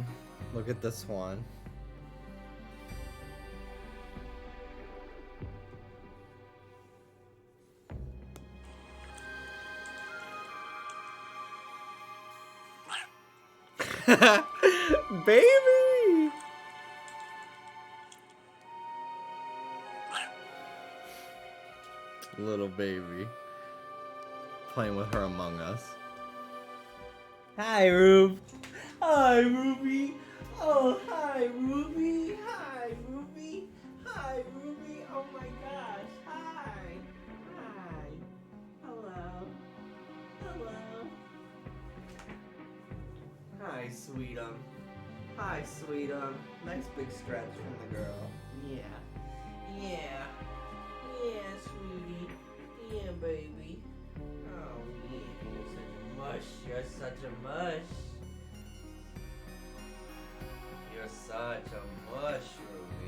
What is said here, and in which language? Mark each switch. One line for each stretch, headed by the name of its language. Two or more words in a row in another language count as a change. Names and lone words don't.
English: Look at this one. Baby! Little baby. Playing with her Among Us. Hi, Rube. Hi, Ruby. Oh, hi, Ruby. Hi, Ruby. Hi, Ruby. Oh my gosh. Hi. Hi. Hello. Hello. Hi, sweetum. Hi, sweetum. Nice big stretch from the girl. Yeah. Yeah. Yeah, sweetie. Yeah, baby. Oh, yeah. You're such a mush. You're such a mush, Ruby.